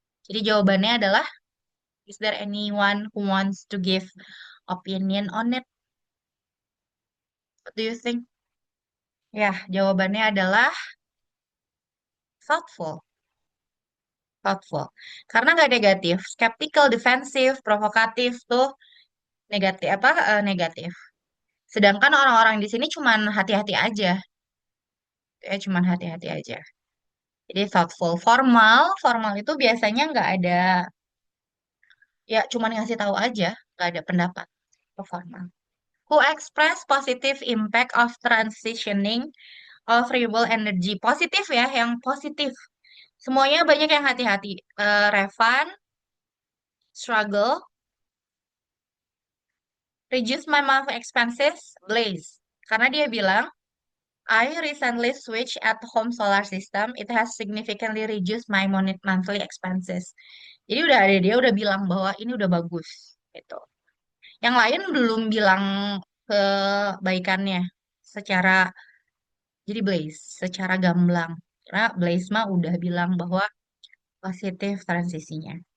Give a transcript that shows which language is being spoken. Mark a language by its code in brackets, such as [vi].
[id] Jadi jawabannya adalah, [en] is there anyone who wants to give opinion on it? What do you think? [id] Ya, jawabannya adalah thoughtful. Thoughtful. Karena nggak negatif. Skeptical, defensive, provokatif tuh negatif. Sedangkan orang-orang di sini cuman hati-hati aja. Ya, cuman hati-hati aja. Jadi thoughtful. Formal itu biasanya nggak ada, ya cuman ngasih tahu aja, nggak ada pendapat. Itu formal. [en] Who express positive impact of transitioning of renewable energy. [id] Positif ya, yang positif. Semuanya banyak yang hati-hati. [en] Revan, struggle, reduce my monthly expenses, Blaze. [id] Karena dia bilang, [en] I recently switched at home solar system. It has significantly reduced my monthly expenses. [id] Jadi dia udah bilang bahwa ini udah bagus gitu. Yang lain belum bilang kebaikannya secara jadi Blaze secara gamblang. Karena Blaze mah udah bilang bahwa positif transisinya.